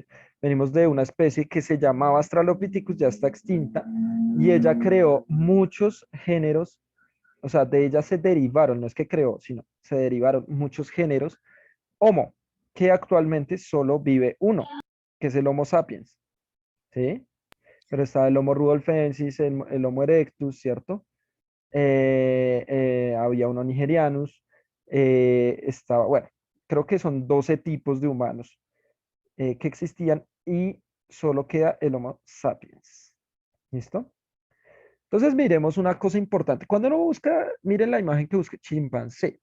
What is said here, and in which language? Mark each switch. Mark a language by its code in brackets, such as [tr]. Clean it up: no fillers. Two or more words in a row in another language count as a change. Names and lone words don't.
[es] Venimos de una especie que se llamaba Australopithecus, ya está extinta, y ella creó muchos géneros, o sea, de ella se derivaron, no es que creó, sino se derivaron muchos géneros Homo, que actualmente solo vive uno, que es el Homo sapiens. ¿Sí? Pero está el Homo rudolfensis, el Homo erectus, ¿cierto? Había uno nigerianus, estaba, bueno, creo que son 12 tipos de humanos que existían y solo queda el Homo sapiens. ¿Listo? Entonces miremos una cosa importante. Cuando uno busca, miren la imagen que busque, chimpancé.